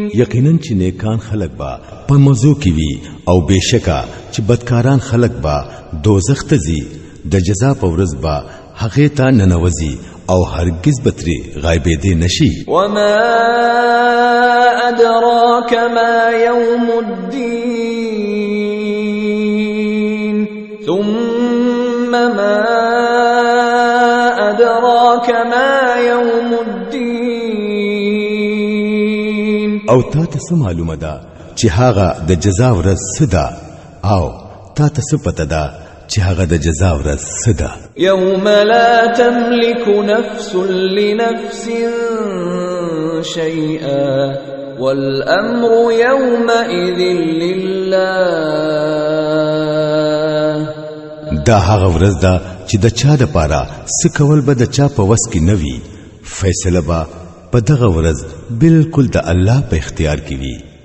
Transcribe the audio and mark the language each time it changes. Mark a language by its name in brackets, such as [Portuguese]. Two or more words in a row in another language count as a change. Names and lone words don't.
[Pashto] یقینا چې نیکان خلق با په مزو کې وي او بشکا چې بدکاران خلق با دوزخ ته ځي د جزا په ورځ با هغه ته ننوځي او هرگز بتري غایبې دي نشي. [Arabic] وما ادراك ما يوم الدين ثم ما ادراك ما يوم الدين. [Pashto] او تا ته معلومه ده چې هغه د جزا ورځ صدا او تا ته پته ده چې هغه د جزا ورځ صدا. [Arabic] يوم لا تملك نفس لنفس شيئا والامر يومئذ لله. [Pashto] دا هغه ورځ ده چې د چا د پاره سکول به د چا په وس کې نوي فیصله به په دغه ورځ بالکل د الله په اختیار کې وي.